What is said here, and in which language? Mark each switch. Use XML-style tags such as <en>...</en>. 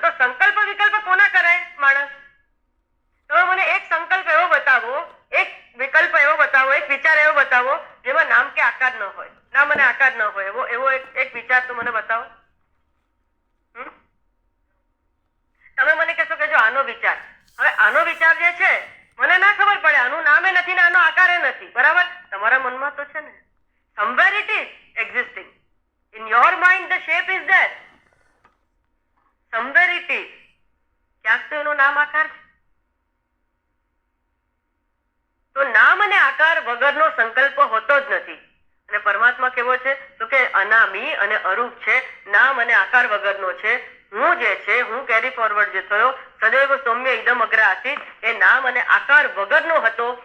<gu>તો સંકલ્પ વિકલ્પ કોના કરાય માણસ? તમે મને એક સંકલ્પ એવો બતાવો, એક વિકલ્પ એવો બતાવો, એક વિચાર એવો બતાવો જેમાં નામ કે આકાર ન હોય, નામ અને આકાર ન હોય એવો એક વિચાર તો મને બતાવો. તમે મને કહેશો કે જો આનો વિચાર, હવે આનો વિચાર જે છે મને ના ખબર પડે, આનું નામે નથી ને આનો આકારે નથી, બરાબર? તમારા મનમાં તો છે ને.</gu> <en>somewhere it is existing in your mind, the shape is there, somewhere it is.</en> <gu>ક્યાંક તો એનું નામ આકાર છે. તો નામ અને આકાર વગરનો સંકલ્પ હોતો જ નથી. અને પરમાત્મા કેવો છે? તો કે અનામી અને અરૂપ છે, નામ અને આકાર વગરનો છે. હું જે છે, હું કેરી ફોરવર્ડ જે થયો,</gu> <sa>સદૈવ સૌમ્ય ઇદમ અગ્ર આસીત,</sa> <gu>એ નામ અને આકાર વગરનો હતો.</gu>